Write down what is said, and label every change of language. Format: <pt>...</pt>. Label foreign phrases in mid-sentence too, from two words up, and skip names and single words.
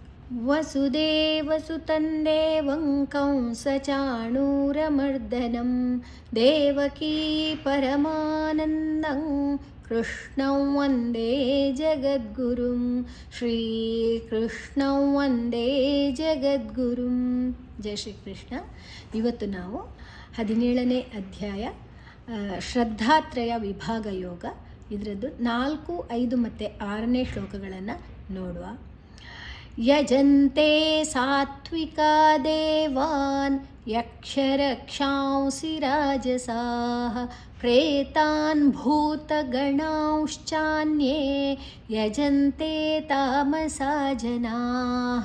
<sa>ವಸುದೇವಸುತಂ ದೇವಂ ಕಂಸಚಾಣೂರಮರ್ದನಂ ದೇವಕೀ ಪರಮಾನಂದಂ ಕೃಷ್ಣಂ ವಂದೇ ಜಗದ್ಗುರುಂ ಶ್ರೀಕೃಷ್ಣಂ ವಂದೇ ಜಗದ್ಗುರುಂ.</sa> <kn>ಜೈ ಶ್ರೀಕೃಷ್ಣ. ಇವತ್ತು ನಾವು 17ನೇ ಅಧ್ಯಾಯ ಶ್ರದ್ಧಾತ್ರಯ ವಿಭಾಗ ಯೋಗ, ಇದರದ್ದು 4, 5 ಮತ್ತು 6ನೇ ಶ್ಲೋಕಗಳನ್ನು ನೋಡುವ.</kn> <sa>ಯಜಂತೆ ಸಾತ್ವಿಕಾ ದೇವಾನ್ ಯಕ್ಷರಕ್ಷಾಂಸಿ ರಾಜಸಾಃ ಪ್ರೇತಾನ್ ಭೂತಗಣಾಂಶ್ಚಾನ್ಯೇ ಯಜಂತೆ ತಾಮಸಾ ಜನಾಃ.</sa>